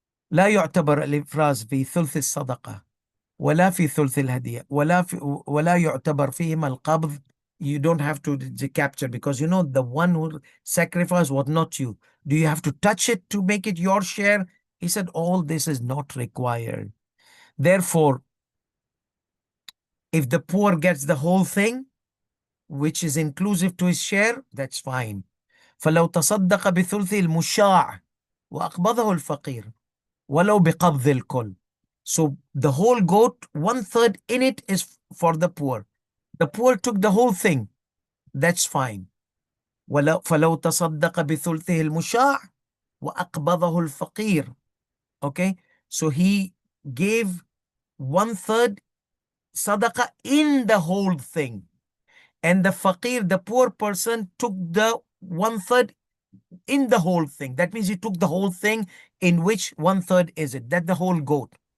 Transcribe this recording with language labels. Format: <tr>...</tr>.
<ar>لا يعتبر الإفراز في ثلث الصدقة ولا في ثلث الهدية ولا يعتبر فيهما القبض.</ar> <en>You don't have to capture, because the one who sacrificed was not you. Do you have to touch it to make it your share? He said all this is not required. Therefore, if the poor gets the whole thing, which is inclusive to his share, that's fine.</en> <ar>فلو تصدق بثلث المشاع وأقبضه الفقير ولو بقبض الكل.</ar> <en>So the whole goat, 1/3 in it is for the poor. The poor took the whole thing. That's fine.</en> <ar>فلو تصدق بثلثه المشاع وأقبضه الفقير.</ar> <en>Okay, so he gave 1/3 sadaqah in the whole thing, and the faqir, the poor person, took the 1/3 in the whole thing. That means he took the whole thing, in which 1/3 is it? That the whole goat.</en>